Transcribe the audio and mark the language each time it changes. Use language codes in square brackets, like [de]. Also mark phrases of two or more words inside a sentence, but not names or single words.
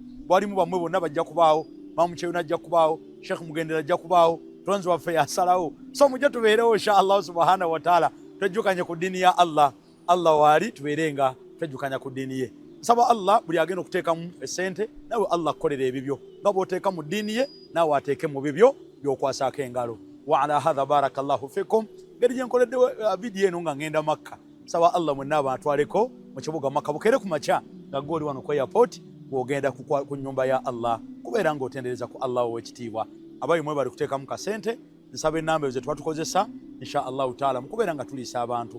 [lg] Bwalimu bamwe bonna bajja kubaawo, Mamu Kyewuna ajja kubaawo, Sheikh Mugendera ajja kubaawo, tonzi waffe yasalawo. So mujje tubeerewo [ar] إن شاء الله سبحانه وتعالى [lg] twejjukanye ku ddiini ya Allah. Allah waali tubeerenga twejjukanya ku ddiini ye. Saba Allah buli agenda okuteekamu essente nawe Allah akkolera ebibyo nga bw'oteeka mu ddiini ye naawe ateeke mu bibyo by'okwasaako engalo. [ar] وعلى هذا بارك الله فيكم. [lg] Ngeri gye nkoledde vidiyo eno nga ngenda Makka. Saba Allah mwenna abantwaleko mu kibuga Makka bukere ku makya nga goli wano ku airport bw'ogenda ku nnyumba ya Allah kubeera ng'otendereza ku Allah ow'ekitiibwa. Abayi mwe bali kuteekamu kasente nsaba ennamba ze twatukozesa [ar] إن شاء الله تعالى [lg] mukubeera nga tuliisa abantu.